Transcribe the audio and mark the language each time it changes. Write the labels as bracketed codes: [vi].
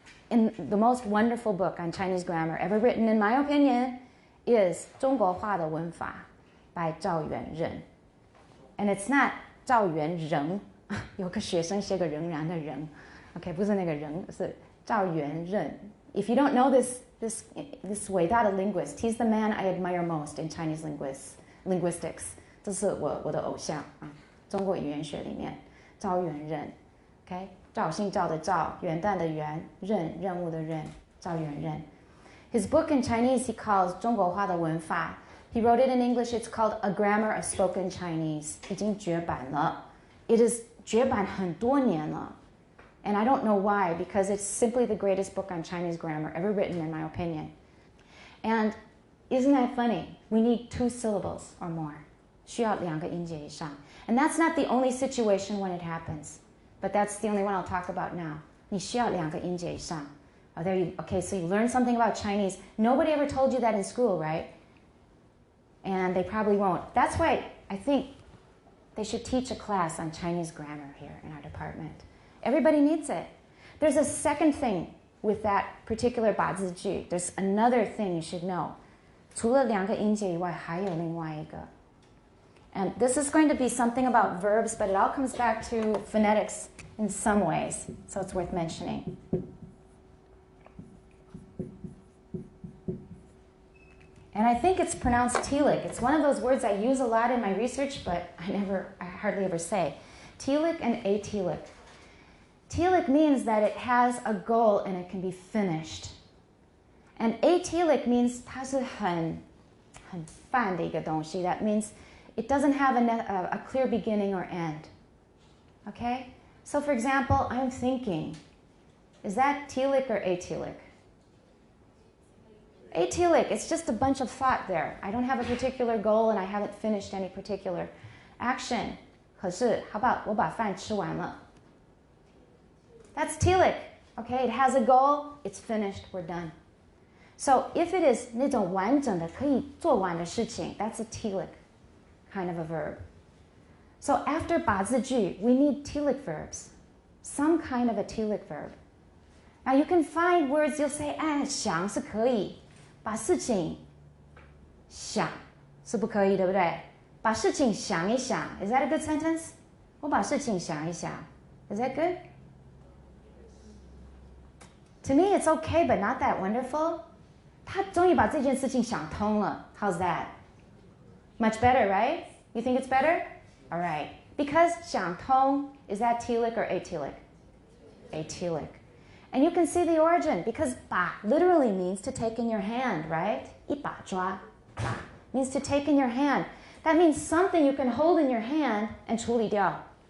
[en] In the most wonderful book on Chinese grammar ever written, in my opinion, is 中国话的文法 by 赵元任. And it's not [zh] 赵元任，有个学生写个仍然的仍 ，OK， 不是那个仍，是赵元任 [en] If you don't know this伟大的 linguist, he's the man I admire most in Chinese linguistics. [zh] 这是我的偶像啊，中国语言学里面，赵元任 ，OK， 赵姓赵的赵，元旦的元，任务的任，赵元任。 [en] His book in Chinese he calls 中国话的文法。 He wrote it in English. It's called A Grammar of Spoken Chinese. [zh] 已经绝版了。 It is 绝版很多年了。 [en] And I don't know why, because it's simply the greatest book on Chinese grammar ever written, in my opinion. And isn't that funny? We need two syllables or more. [zh] 需要两个音节以上。 [en] And that's not the only situation when it happens. But that's the only one I'll talk about now. [zh] 你需要两个音节以上。 [en] Oh, there you, okay, so you learned something about Chinese. Nobody ever told you that in school, right? And they probably won't. That's why I think They should teach a class on Chinese grammar here in our department. Everybody needs it. There's a second thing with that particular 把字句. There's another thing you should know. [zh] 除了两个音节以外，还有另外一个. [en] And this is going to be something about verbs, but it all comes back to phonetics in some ways, so it's worth mentioning. And I think it's pronounced telic. It's one of those words I use a lot in my research, but I hardly ever say. Telic and atelic. Telic means that it has a goal and it can be finished. And atelic means [zh] 它是很泛的一个东西. [en] That means it doesn't have a clear beginning or end. Okay? So for example, I'm thinking, is that telic or atelic? Atelic, it's just a bunch of thought there. I don't have a particular goal and I haven't finished any particular action. [zh] 可是, [en] how about [zh] 我把饭吃完了? [en] That's telic. Okay, it has a goal, it's finished, we're done. So if it is [zh] 那种完整的可以做完的事情, [en] that's a telic kind of a verb. So after 把字句, we need telic verbs. Some kind of a telic verb. Now you can find words you'll say, [zh] 想是可以. 把事情想是不可以，对不对？把事情想一想 [en] Is that a good sentence? [zh] 我把事情想一想 [en] Is that good? To me, it's okay, but not that wonderful. [zh] 他终于把这件事情想通了 [en] How's that? Much better, right? You think it's better? All right. Because 想通, is that telic or atelic? Atelic. And you can see the origin because 把 literally means to take in your hand, right? [zh] 一把抓 [en] 把 means to take in your hand. That means something you can hold in your hand and 处理掉.